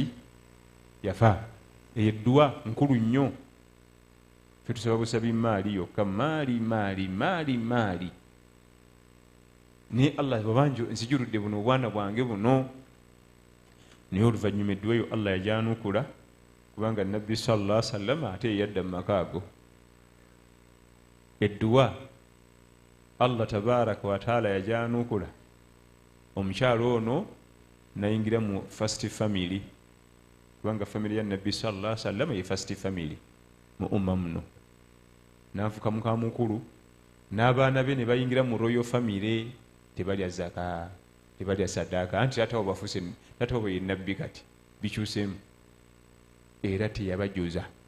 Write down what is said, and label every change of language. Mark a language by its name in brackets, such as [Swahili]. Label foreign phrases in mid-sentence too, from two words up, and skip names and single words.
[Ganda] Yafa. Eyo edduwa nkulu nnyo. Ffe tusaba busabi maali yokka, maali. Naye Allah bw'oba nzijuludde buno obwana bwange buno. Naye oluvannyuma edduwa eyo Allah yagyanukula, kubanga nabbi [Arabic] صلى الله عليه وسلم [Ganda] ate yadda mu maka ago. Edduwa [Arabic] الله تبارك وتعالى [Ganda] yagyanukula, omukyalo ono nayingira mu [English] first family, [Ganda] kubanga family ya nabbi [Arabic] صلى الله عليه وسلم [Ganda] ye [English] first family [Ganda] mu umma muno. N'afuka muka mukulu, n'abaana be ne bayingira mu [English] royal family, [Ganda] tebalya zaka, tebalya sadaka, anti taata bafuse, taata bwe ye nabbi kati bikyuseemu, era teyabajuza.